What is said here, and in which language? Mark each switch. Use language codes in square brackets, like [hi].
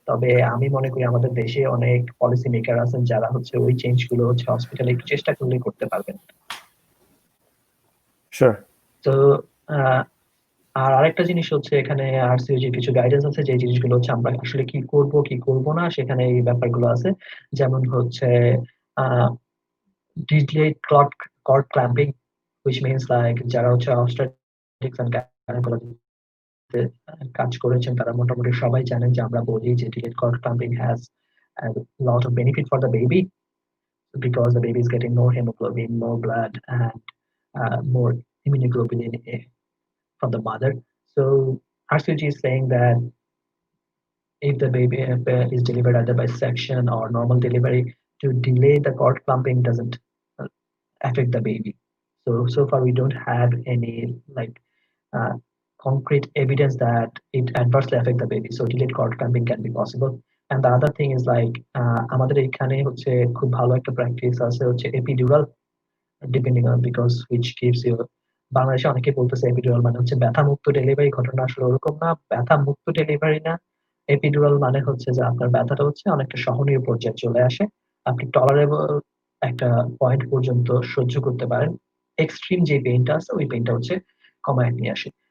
[bn] তবে আমি মনে করি আমাদের দেশে অনেক পলিসি মেকার আছেন যারা হচ্ছে ওই চেঞ্জ গুলো হচ্ছে হসপিটালে একটু চেষ্টা করলেই করতে পারবেন। শিওর। তো আর আরেকটা জিনিস হচ্ছে এখানে আরসিওজি কিছু গাইডেন্স আছে যে জিনিসগুলো হচ্ছে আমরা আসলে কি করব কি করব না সেখানে এই ব্যাপারগুলো আছে। [en] যেমন হচ্ছে delayed cord clamping, which means like [bn] যারা হচ্ছে [en] obstetrics and gynecology [bn] কাজ করেছেন তারা মোটামুটি সবাই জানেন যে আমরা বলি যে [en] delayed cord clamping has a lot of benefit for the baby because the baby is getting more hemoglobin, more blood, and more immunoglobulin from the mother. So RCG is saying that if the baby is delivered either by section or normal delivery, to delay the cord clamping doesn't affect the baby. So far we don't have any like concrete evidence that it adversely affect the baby. So delayed cord clamping can be possible. And the other thing is like [bn] আমাদের এখানে হচ্ছে খুব ভালো একটা practice আছে হচ্ছে epidural, [en] Depending on because which gives you. [bn] বাংলাদেশে অনেকে বলতেছে এপিডুরাল মানে হচ্ছে ব্যথা মুক্ত ডেলিভারি, ঘটনা আসলে ওরকম না। ব্যথা মুক্ত ডেলিভারি না, এপিডুরাল মানে হচ্ছে যে আপনার ব্যথাটা হচ্ছে অনেকটা সহনীয় পর্যায়ে চলে আসে, আপনি টলারেবল একটা পয়েন্ট পর্যন্ত সহ্য করতে পারেন, এক্সট্রিম যে পেইনটা আছে ওই পেইনটা হচ্ছে কমায় নিয়ে আসে।